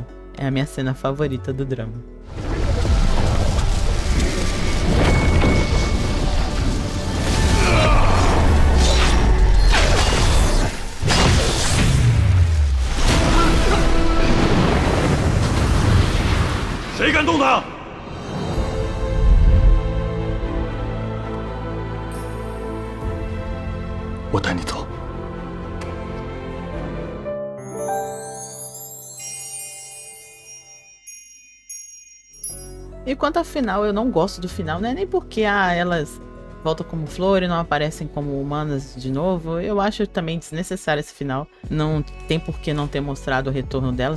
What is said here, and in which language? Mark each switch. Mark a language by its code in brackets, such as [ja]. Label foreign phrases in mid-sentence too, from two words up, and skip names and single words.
[pt] É a minha cena favorita do drama. [zh] Quem 敢动他？我带你走。 [pt] E quanto ao final, eu não gosto do final, né? Nem porque elas voltam como flor e não aparecem como humanas de novo. Eu acho também desnecessário esse final. Não tem por que não ter mostrado o retorno delas.